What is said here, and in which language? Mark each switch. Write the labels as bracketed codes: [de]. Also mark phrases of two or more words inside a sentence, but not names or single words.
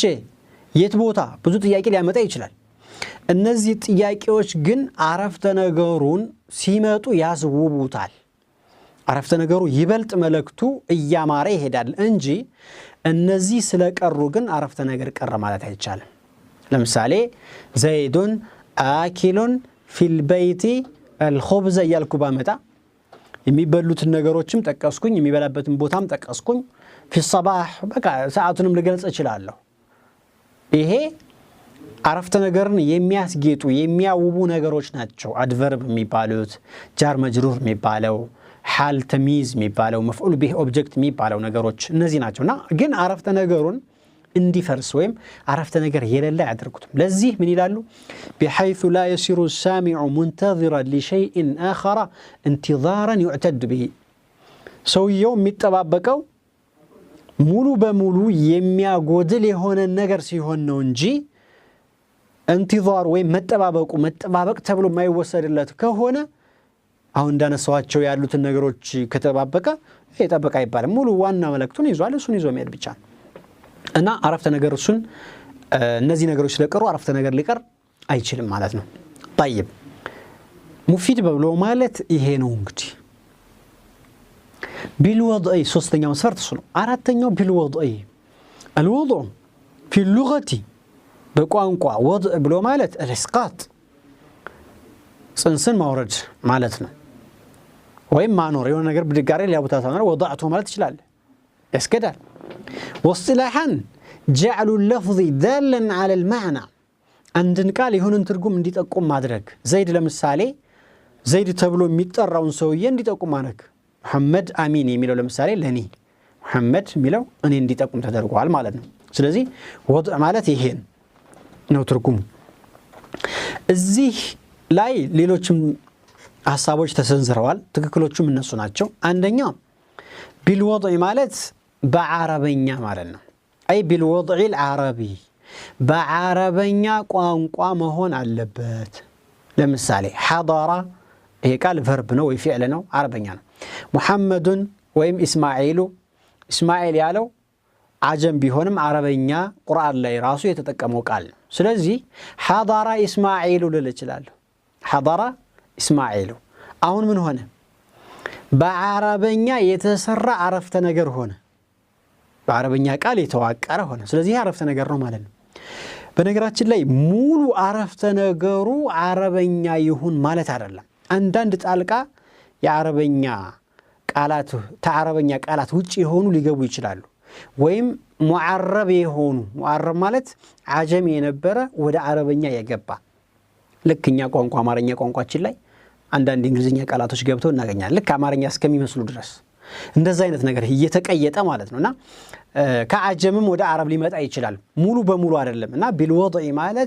[am] የት ቦታ ብዙ ጥያቄ ሊያመጣ ይችላል እነዚህ ጥያቄዎች ግን አረፍተ ነገሩን ሲመጡ ያስውቡታል አረፍተ ነገሩ ይበልጥ መልእክቱ እያማረ ይሄዳል እንጂ እነዚህ ስለቀሩ ግን አረፍተ ነገር ቀረ ማለት አይቻልም ለምሳሌ [ar] زيد آكل في البيت الخبز [am] እያልኩ ባመጣ የሚበሉትን ነገሮችም ጠቀስኩኝ የሚበላበትን ቦታም ጠቀስኩኝ [ar] في الصباح [am] በቃ ሰዓቱንም ልገልጽ እችላለሁ ይሄ አረፍተ ነገርን የሚያስጌጡ የሚያውቡ ነገሮች ናቸው አድቨርብ የሚባሉት ጃር መጅሩር የሚባለው [ar] حال تمييز [am] የሚባለው [ar] مفعول به [am] object የሚባለው ነገሮች እነዚህ ናቸውና ግን አረፍተ ነገሩን እንዲፈርስ ወይም አረፍተ ነገር የሌለ ያድርጉትም ለዚህ ምን ይላሉ [ar] بحيث لا يصير السامع منتظرا لشيء آخر انتظارا يعتد به [am] ሰውየው የሚጠባበቀው ሙሉ በሙሉ የሚያጎድል የሆነ ነገር ሲሆን ነው እንጂ انتظار ወይም መጠባበቅ ተብሎ የማይወሰድለት ከሆነ አሁን እንዳነሳዋቸው ያሉትን ነገሮች ከተባበቀ የጠበቃ ይባላል ሙሉ ዋና መልእክቱን ይዟል እሱን ይዞ መሄድ ብቻ እና አረፍተ ነገር እሱን እነዚህ ነገሮች ስለቀሩ አረፍተ ነገር ሊቀር አይችልም ማለት ነው طيب ሙፊድ ብሎ ማለት ይሄ ነው እንግዲህ بالوضع ሶስተኛው መስፈርት እሱ ነው አራተኛው [ar] بالوضع الوضع في اللغة [am] በቋንቋ وضع ብሎ ማለት الاسقاط ጽንስን ማውረድ ማለት ነው ወይም ማኖር የሆነ ነገር ብድጋሪ ሊያቡታ ተማረ وضعته ማለት ይችላል ያስከዳል [ar] واصطلاحا جعل اللفظ دالا على المعنى عندن قال يهونن [am] ትርጉም እንዲጠቁም ማድረግ ዘይድ ለምሳሌ ዘይድ ተብሎ የሚጠራውን ሰውዬ እንዲጠቁም ማድረግ መሐመድ አሚን የሚለው ለምሳሌ ለኔ መሐመድ የሚለው እኔ እንዲጠቁም ተደርጓል ማለት ነው ስለዚህ وضع ማለት ይሄን ነው ትርጉሙ እዚህ ላይ ሌሎችም ሐሳቦች ተሰንዝረዋል ትክክሎቹም እነሱ ናቸው አንደኛው بالوضع ማለት በአረበኛ ማለት ነው አይ [ar] بالوضع العربي [am] በአረበኛ ቋንቋ መሆን አለበት ለምሳሌ حضر ይሄ ቃል verb ነው ወይ ፊዕል ነው አረበኛ ነው ሙሐመዱን ወይም እስማኤል ያለው አጀም ቢሆንም አረበኛ ቁርአን ላይ ራሱ የተጠቀመው ቃል ነው ስለዚህ [ar] حضر اسماعيل [am] ልል እችላለሁ [ar] حضر اسماعيل [am] አሁን ምን ሆነ በአረበኛ የተሰራ አረፍተ ነገር ሆነ በአረበኛ ቃል የተዋቀረ ሆነ ስለዚህ አረፍተ ነገር ነው ማለት ነው በነገራችን ላይ ሙሉ አረፍተ ነገሩ አረበኛ ይሁን ማለት አይደለም አንዳንድ ጣልቃ የአረበኛ ቃላት ተአረበኛ ቃላት ውጪ የሆኑ ሊገቡ ይችላሉ ወይም ሙዓረብ የሆኑ ሙዓረብ ማለት አጀም የነበረ ወደ አረበኛ የገባ ልክኛ ቋንቋ አማርኛ ቋንቋችን ላይ አንዳንድ እንግሊዝኛ ቃላቶች ገብተው እናገኛለን ልክ አማርኛ እስከሚመስሉ ድረስ እንደዛ አይነት ነገር እየተቀየጠ ማለት ነውና ከአጀምም ወደ አረብ ሊመጣ ይችላል ሙሉ በሙሉ አይደለምና بالوضع ማለት